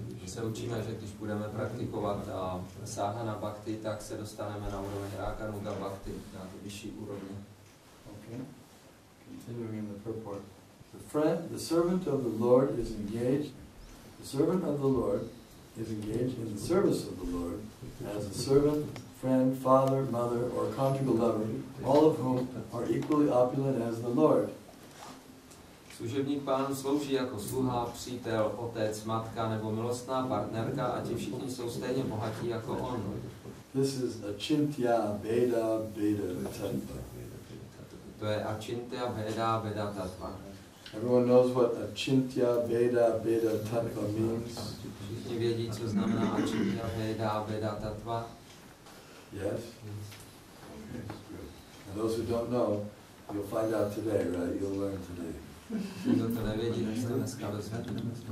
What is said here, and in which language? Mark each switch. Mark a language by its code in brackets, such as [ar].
[cs] Se učíme, že když budeme praktikovat sadhana bhakti, tak se dostaneme na úroveň Raganuga bhakti, na tu vyšší úrovni. [en] Okay. Continuing in the purport. The servant of the Lord is engaged. The servant of the Lord is engaged in the service of the Lord as a servant, friend, father, mother, or conjugal lover, all of whom are equally opulent as the Lord. [cs] Služebník Pánu slouží jako sluha, přítel, otec, matka nebo milostná partnerka a ti všichni jsou stejně bohatí jako on. [en] This is achintya veda veda tattva. [cs] To je achintya veda veda tattva. [en] Everyone knows what achintya veda veda tattva means. [cs] Všichni vědí, co znamená achintya veda veda tattva. [en] Yes? Okay, good. And those who don't know, you'll find out today, right? You'll learn today. [cs] Kdo to nevědí, tak se to dneska dozvědět.